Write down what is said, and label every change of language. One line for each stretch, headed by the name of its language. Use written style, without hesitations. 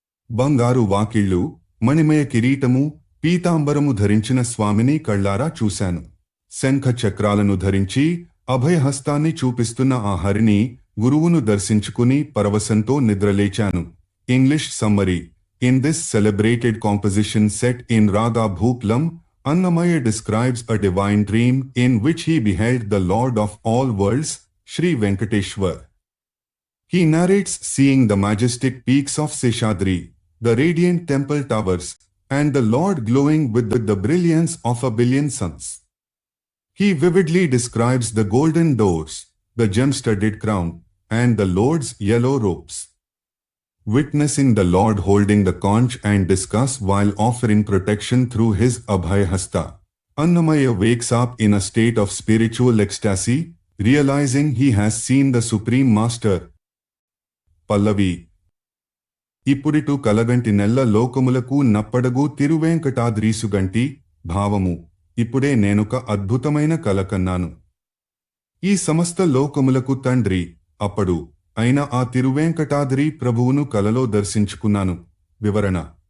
Telugu: బంగారు వాకిళ్లు మణిమయ కిరీటము పీతాంబరము ధరించిన స్వామిని కళ్లారా చూశాను. శంఖ చక్రాలను ధరించి అభయహస్తాన్ని చూపిస్తున్న ఆ హరిని గురువును దర్శించుకుని పరవశంతో నిద్రలేచాను.
English: English summary. In this celebrated composition set in Raga Bhuplam, Annamaya describes a divine dream in which he beheld the Lord of all worlds, Sri Venkateshwar. He narrates seeing the majestic peaks of Seshadri, the radiant temple towers, and the Lord glowing with the brilliance of a billion suns. He vividly describes the golden doors, the gem-studded crown, and the Lord's yellow robes. Witnessing the Lord holding the conch and discuss while offering protection through his Abhayhasta, Annamaya wakes up in a state of spiritual ecstasy, realizing he has seen the Supreme Master. Pallavi.
Telugu: ఇప్పుడిటు కలగంటి నెల్ల లోకములకు నప్పడగు తిరువేంకటాద్రీసుగంటి భావము. ఇప్పుడే నేనొక అద్భుతమైన కల కన్నాను. ఈ సమస్త లోకములకు తండ్రి అప్పుడు అయిన ఆ తిరువేంకటాద్రి ప్రభువును కలలో దర్శించుకున్నాను. వివరణ.